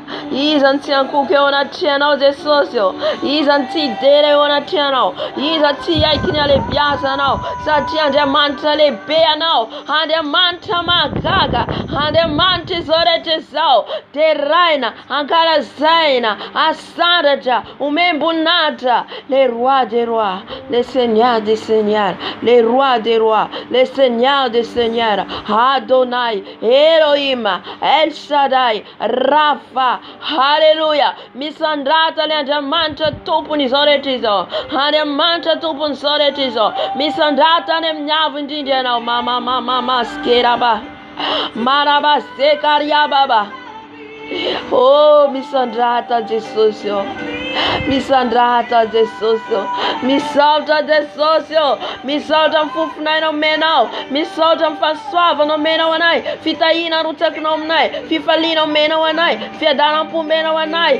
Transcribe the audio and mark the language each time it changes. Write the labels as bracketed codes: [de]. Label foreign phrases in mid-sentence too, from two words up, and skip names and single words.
[mg] Iza ny tsy hankoky eo anatrehanao Jesosy eo, iza ny tsy hidera eo anatrehanao, iza tsy haiky ny alebiaza anao. Satria Andriamanitra lehibe ianao, Andriamanitra mahagaga, Andriamanitra izao rehetra izao. Teraina, ankalazaina, asandatra, omem-boninahitra. [fr] Les rois des rois, les seigneurs des seigneurs, les rois des rois, les seigneurs des seigneurs. [mg] Adonai, Elohim, El Shaddai, Rafa. Haleluya. Misandrata le Andriamanitra tompon'izao rehetra izao, Andriamanitra tompon'izao rehetra izao. Misandrata any amin'ny avo indrindra ianao. Mama skeraba, maraba sekariababa. Oh, misandrata Jesosy, misandrata Jesosy, misaotra Jesosy, misaotra amin'ny fofonainao omenao, misaotra amin'ny fahasoavana omenao anay, fitahina rotsakinao aminay, fifaliana omenao anay, fiadanam-po omenao anay.